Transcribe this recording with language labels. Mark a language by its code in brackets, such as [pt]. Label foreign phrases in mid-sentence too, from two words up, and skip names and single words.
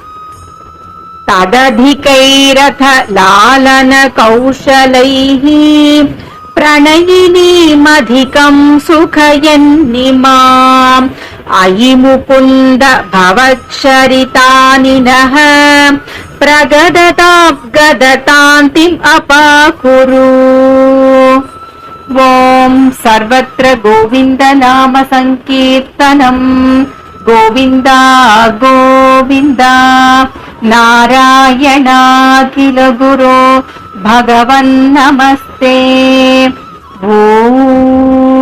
[sa] తదధికైరథ లాలన కౌశలైః ప్రణయినీమధికం సుఖయన్నిమాం అయి ముకుంద భవచ్చరితానినః ప్రగదతాం గదతాంతిం అపాకురు. ఓం सर्वत्र गोविन्द नाम संकीर्तनम् गोविन्द गोविन्द नारायणाखिल गुरो भगवन् नमस्ते।